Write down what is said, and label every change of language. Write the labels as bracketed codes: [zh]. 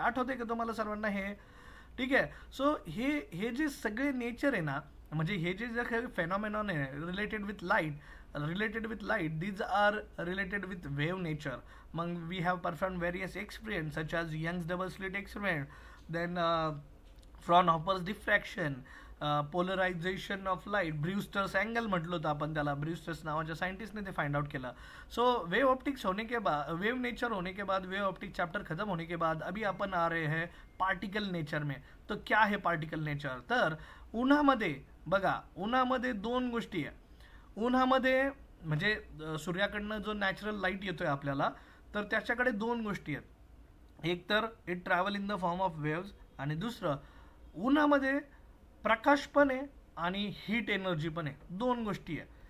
[mr] आठवते का तुम्हाला सर्वांना हे? ठीक आहे. सो हे हे जे सगळे नेचर आहे ना, म्हणजे हे जे जे फेनॉमेनॉन आहे [en] Related with light these are related with wave nature. मग we have perform various experiment such as Young's double slit experiment, then Fraunhofer's diffraction, polarization of light, Brewster's angle [mr] म्हटलं होतं आपण त्याला. ब्रूस्टर्स नावाच्या साइंटिस्टने ते फाइंड आउट केलं. [hi] सो wave optics होने के बाद, वेव नेचर होने के बाद, वेव ऑप्टिक चैप्टर खत्म होने के बाद अभी अपन आ रहे हैं पार्टिकल नेचर में. तो क्या है पार्टिकल नेचर? [mr] तर उन्हामध्ये बघा, उन्हामध्ये दोन गोष्टी आहे. उन्हामध्ये म्हणजे सूर्याकडनं जो नॅचरल लाईट येतोय आपल्याला, तर त्याच्याकडे दोन गोष्टी आहेत. एक तर [en] it travel in the form of waves, [mr] आणि दुसरं उन्हामध्ये प्रकाश पण आहे आणि हीट एनर्जी पण आहे. दोन गोष्टी आहे.